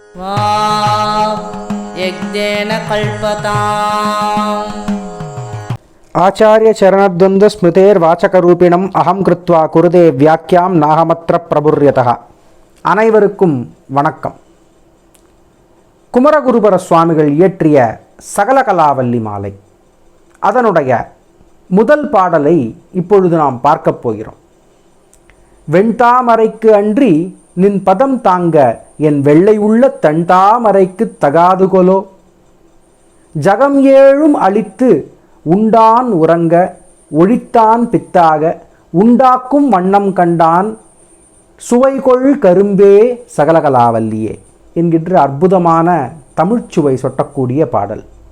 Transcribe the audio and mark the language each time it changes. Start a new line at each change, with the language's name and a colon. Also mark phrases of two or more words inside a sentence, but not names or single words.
Sanskrit: यज्ञेन कल्पताम्। आचार्य चरणद्वंद्व स्मृतेर्वाचकरूपिणम् अहं कृत्वा कुरुदे व्याख्यां नाहमत्र प्रबुर्यतः.
Tamil: அனைவருக்கும் வணக்கம். குமரகுருபர சுவாமிகள் இயற்றிய சகலகலாவல்லி மாலை அதனுடைய முதல் பாடலை இப்பொழுது நாம் பார்க்கப் போகிறோம். வெண்தாமரைக்கு அன்றி நின் பதம் தாங்க என் வெள்ளை உள்ள தண்டாமரைக்கு தகாதுகொலோ, ஜகம் ஏழும் அழித்து உண்டான் உறங்க ஒழித்தான் பித்தாக உண்டாக்கும் வண்ணம் கண்டான் சுவைகொள் கரும்பே சகலகலாவல்லியே என்கின்ற அற்புதமான தமிழ்ச்சுவை சொட்டக்கூடிய பாடல்.